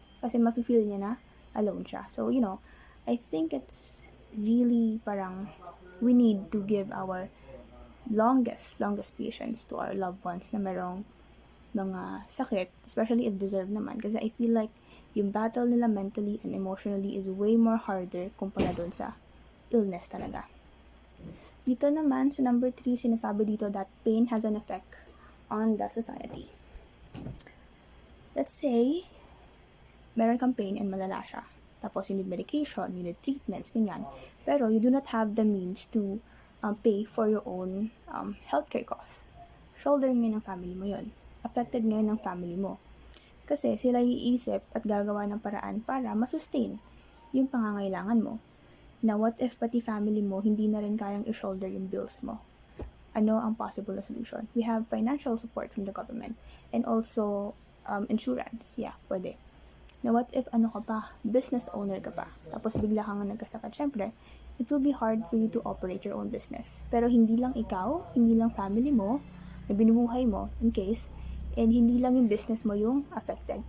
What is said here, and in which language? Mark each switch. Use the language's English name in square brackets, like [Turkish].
[Filipino] Kasi mafe-feel niya na alone siya. [English] So, I think it's really parang we need to give our longest patience to our loved ones [Filipino] na merong mga sakit, [English] especially if deserved naman. Kasi I feel like yung battle nila mentally and emotionally is way more harder [Filipino] kumpara dun sa illness talaga. Dito naman, sa number 3, sinasabi dito [English] that pain has an effect on the society. Let's say, [Filipino] meron kang [English] pain and [Filipino] malala siya. [English] Tapos, you need medication, you need treatments, ganyan. Pero, you do not have the means to pay for your own healthcare costs. [Filipino] Shouldering ngayon ng family mo yun. Affected ngayon ng family mo. Kasi, sila iisip at gagawa ng paraan para masustain yung pangangailangan mo. [English] Now, what if [Filipino] pati family mo hindi na rin kayang i-shoulder yung bills mo? Ano ang possible na solution? [English] We have financial support from the government and also insurance. Yeah, [Filipino] pwede. [English] Now, what if [Filipino] ka pa, business owner ka pa, tapos bigla kang nagkasakit? [English] Syempre, it will be hard for you to operate your own business. [Filipino] Pero hindi lang ikaw, hindi lang family mo, na binubuhay mo, in case, and hindi lang yung business mo yung affected.